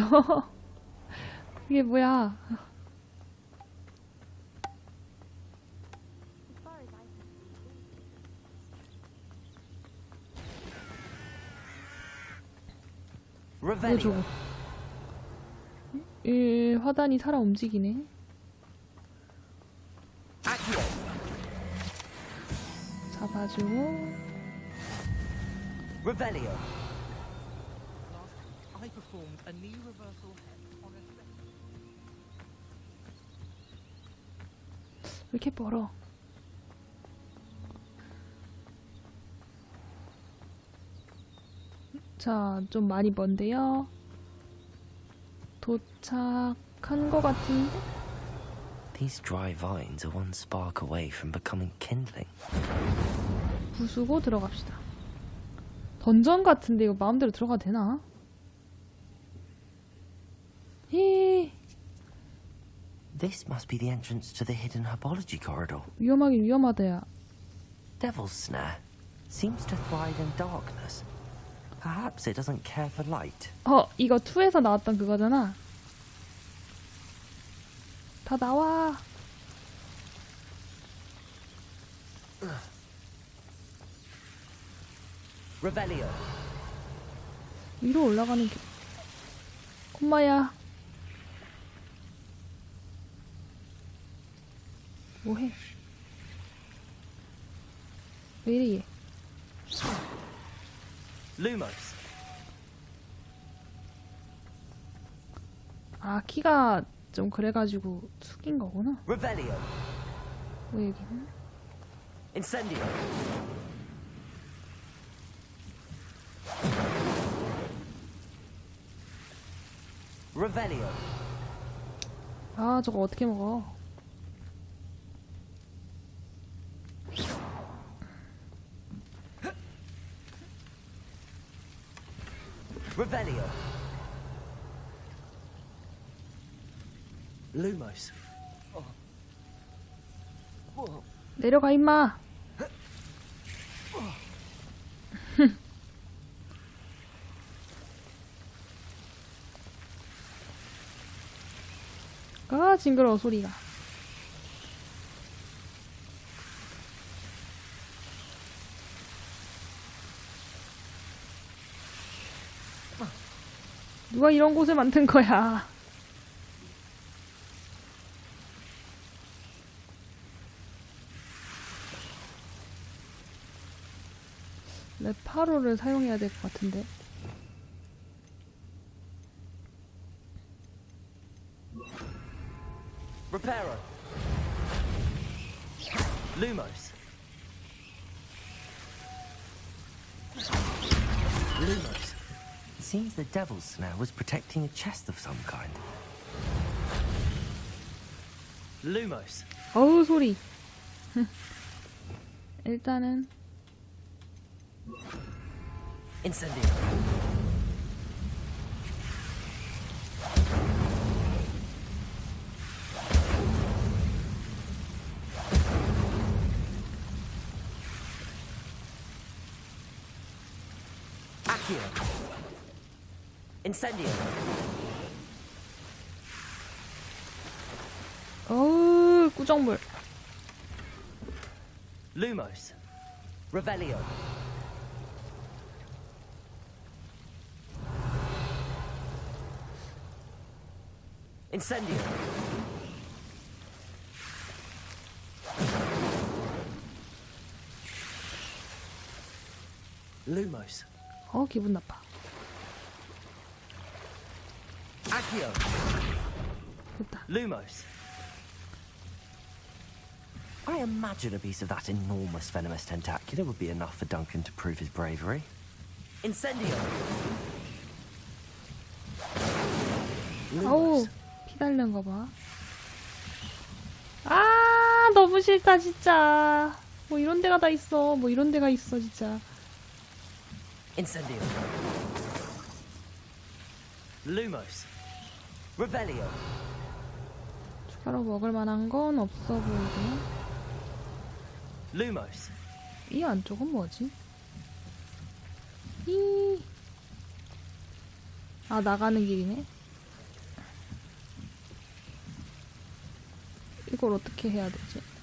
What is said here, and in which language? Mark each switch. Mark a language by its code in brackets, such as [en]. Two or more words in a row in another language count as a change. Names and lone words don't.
[ko] 이게 뭐야? 저거. 화단이 살아 움직이네. 잡아주고. Revelio. [en] I performed a knee reversal on a [ko] 왜 이렇게 멀어? 자, 좀 많이 먼데요. 도착한 것 같은데? [en] These dry vines are one spark away from becoming kindling. [ko] 부수고 들어갑시다. 던전 같은데 이거 마음대로 들어가도 되나? 히. [en] This must be the entrance to the hidden herbology corridor. [ko] 위험하긴 위험하다야. [en] Devil's snare seems to thrive in darkness. Perhaps it doesn't care for light. [ko] 이거 2에서 나왔던 그거잖아. 다 나와. Revelio. 위로 올라가는 게. 엄마야. 뭐해? 왜 이래 얘? Lumos. 아, 키가 좀 그래가지고 숙인 거구나. Revelio. 왜 여기는? Incendio. Revelio. 아, 저거 어떻게 먹어? Revelio. Lumos. 내려가 임마. 아, 징그러워 소리가. 누가 이런 곳을 만든 거야? 레파로를 사용해야 될 것 같은데. Reparo. Lumos. Lumos. [en] It seems the devil's snare was protecting a chest of some kind. [ko] Lumos. 어우 소리. 일단은 Incendio. Accio. Incendio. 어우 꾸정물. Lumos. Revelio. Incendio. Lumos. 기분 나빠. Accio. 됐다. Lumos. [en] I imagine a piece of that enormous venomous tentacular would be enough for Duncan to prove his bravery. [ko] Incendio! 아우, 피 달는 거 봐. 아, 너무 싫다, 진짜. 뭐 이런 데가 다 있어. 뭐 이런 데가 있어, 진짜. Incendio. Lumos. Revelio. 추가로 먹을 만한 건 없어 보이고. Lumos. 이 안쪽은 뭐지? 아, 나가는 길이네. 이걸 어떻게 해야 되지?